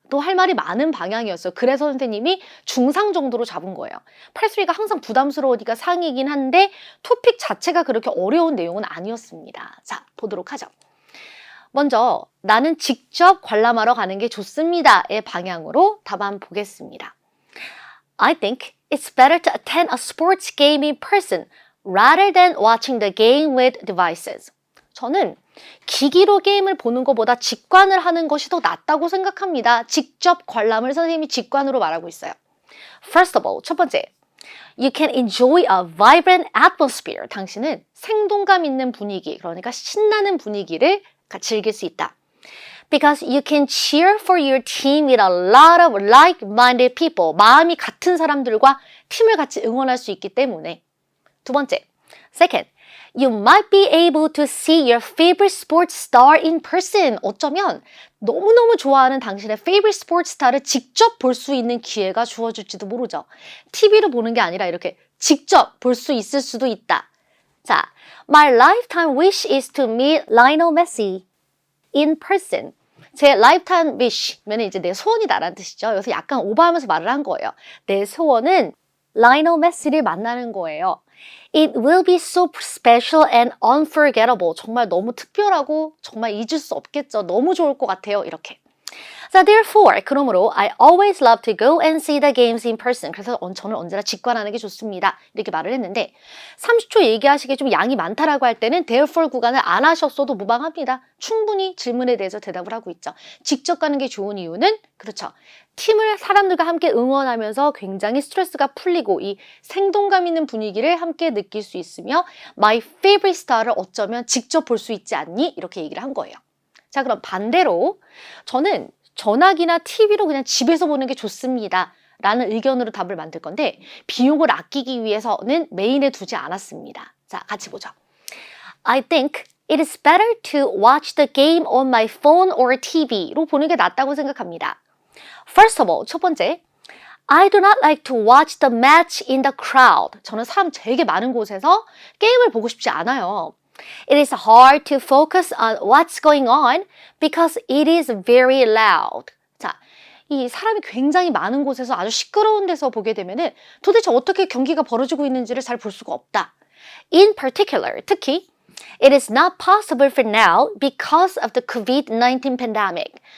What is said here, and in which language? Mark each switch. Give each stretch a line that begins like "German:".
Korean: 또 할 말이 많은 방향이었어요. 그래서 선생님이 중상 정도로 잡은 거예요. 8수리가 항상 부담스러우니까 상이긴 한데 토픽 자체가 그렇게 어려운 내용은 아니었습니다. 자, 보도록 하죠. 먼저 나는 직접 관람하러 가는 게 좋습니다의 방향으로 답안 보겠습니다.
English: I think it's better to attend a sports game in person rather than watching the game with devices.
Korean: 저는 기기로 게임을 보는 것보다 직관을 하는 것이 더 낫다고 생각합니다. 직접 관람을 선생님이 직관으로 말하고 있어요.
English: First of all,
Korean: 첫 번째,
English: you can enjoy a vibrant atmosphere.
Korean: 당신은 생동감 있는 분위기, 그러니까 신나는 분위기를 즐길 수 있다.
English: Because you can cheer for your team with a lot of like-minded people.
Korean: 마음이 같은 사람들과 팀을 같이 응원할 수 있기 때문에. 두 번째,
English: second, you might be able to see your favorite sports star in person.
Korean: 어쩌면 너무너무 좋아하는 당신의
English: favorite sports star
Korean: 를 직접 볼 수 있는 기회가 주어질지도 모르죠. TV로 보는 게 아니라 이렇게 직접 볼 수 있을 수도 있다.
English: 자, my lifetime wish is to meet Lionel Messi in person.
Korean: 제 lifetime wish면 이제 내 소원이다라는 뜻이죠. 여기서 약간 오버하면서 말을 한 거예요. 내 소원은 Lionel Messi를 만나는 거예요.
English: It will be so special and unforgettable.
Korean: 정말 너무 특별하고 정말 잊을 수 없겠죠. 너무 좋을 것 같아요. 이렇게.
English: So therefore,
Korean: 그러므로
English: I always love to go and see the games in person.
Korean: 그래서 저는 언제나 직관하는 게 좋습니다. 이렇게 말을 했는데 30초 얘기하시기에 좀 양이 많다라고 할 때는 therefore 구간을 안 하셨어도 무방합니다. 충분히 질문에 대해서 대답을 하고 있죠. 직접 가는 게 좋은 이유는 그렇죠. 팀을 사람들과 함께 응원하면서 굉장히 스트레스가 풀리고 이 생동감 있는 분위기를 함께 느낄 수 있으며
English: My favorite star
Korean: 를 어쩌면 직접 볼 수 있지 않니? 이렇게 얘기를 한 거예요. 자, 그럼 반대로 저는 전화기나 TV로 그냥 집에서 보는 게 좋습니다. 라는 의견으로 답을 만들 건데 비용을 아끼기 위해서는 메인에 두지 않았습니다. 자, 같이 보죠.
English: I think it is better to watch the game on my phone or TV로
Korean: 보는 게 낫다고 생각합니다.
English: First of all,
Korean: 첫 번째,
English: I do not like to watch the match in the crowd.
Korean: 저는 사람 되게 많은 곳에서 게임을 보고 싶지 않아요.
English: It is hard to focus on what's going on because it is very loud.
Korean: 자, 이 사람이 굉장히 많은 곳에서 아주 시끄러운 데서 보게 되면은 도대체 어떻게 경기가 벌어지고 있는지를 잘 볼 수가 없다.
English: In particular,
Korean: 특히
English: It is not possible for now because of the COVID-19 pandemic.